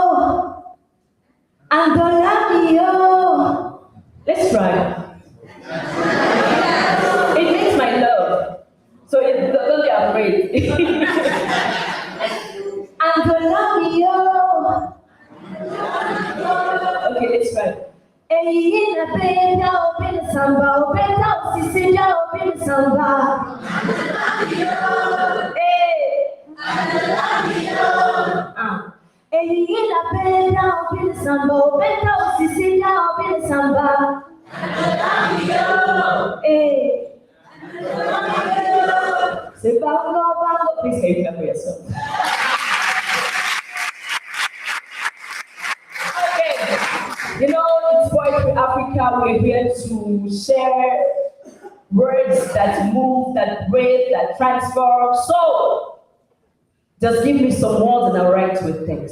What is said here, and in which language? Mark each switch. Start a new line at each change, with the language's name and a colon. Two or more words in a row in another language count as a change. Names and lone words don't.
English: Andolamio. Let's try. It means my love. So don't be afraid. Andolamio. Okay, let's try. Eyina benda opena samba, opena sisenda opena samba. Eyina benda opena samba, opena sisenda opena samba. Say bango bango, please say it for yourself. It's Poetry Africa. We're here to share words that move, that breathe, that transform. So, just give me some words and I'll write you a text.